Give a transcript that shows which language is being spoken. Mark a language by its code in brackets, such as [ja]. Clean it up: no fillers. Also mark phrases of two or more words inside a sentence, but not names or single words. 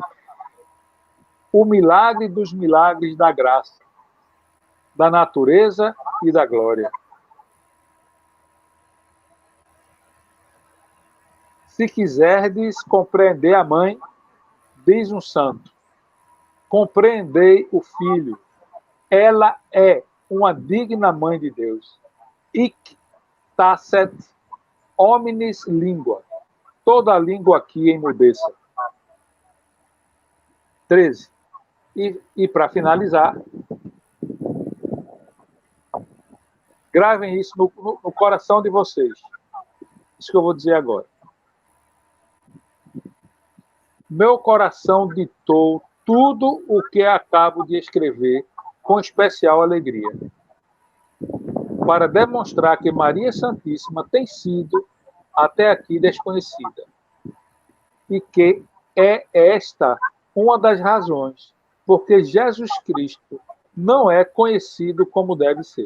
[pt] O milagre dos milagres da graça, da natureza e da glória. Se quiserdes compreender a mãe, diz um santo, compreendei o filho. Ela é uma digna mãe de Deus. [la] Hic tacet hominis lingua. [pt] Toda a língua aqui emudeça. 13. E para finalizar, gravem isso no coração de vocês. Isso que eu vou dizer agora. Meu coração ditou tudo o que acabo de escrever com especial alegria, para demonstrar que Maria Santíssima tem sido até aqui desconhecida, e que é esta uma das razões porque Jesus Cristo não é conhecido como deve ser.